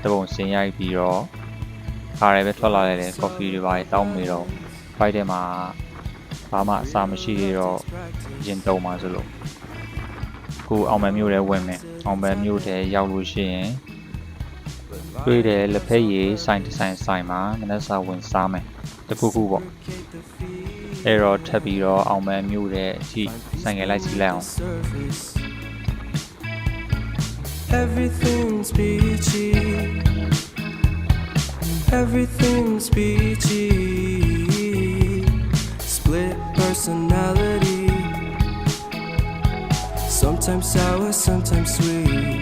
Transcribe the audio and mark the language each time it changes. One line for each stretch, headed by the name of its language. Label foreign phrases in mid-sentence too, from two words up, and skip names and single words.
Burmese: ပုံစင်ရိုက်ပြီးတော့ခါရဲပဲထွက်လာလိုက်တယ်ကော်ဖီတွေပါတောင်းနေတော့ဖိုက်ထဲမှာဘာမှအစာမရှိသေးတော့ရင်တုံပါဆိုလို့ကိုအောင်မဲမျိုးထဲဝင်မယ်အောင်မဲမျိုးထဲရောက်လို့ရှိရင်တွေ့တယ်လက်ဖက်ရည်ဆိုင်တစ်ဆိုင်မှာမနက်စာဝင်စားမယ်တခုခုပေါ့အဲ့တော့ထပ်ပြီးတော့အောင်မဲမျိုးထဲအထိဆိုင်ငယ်လိုက်စီးလိုက်အောင်
English: Everything's peachy. Everything's peachy. Split personality. Sometimes sour, sometimes sweet.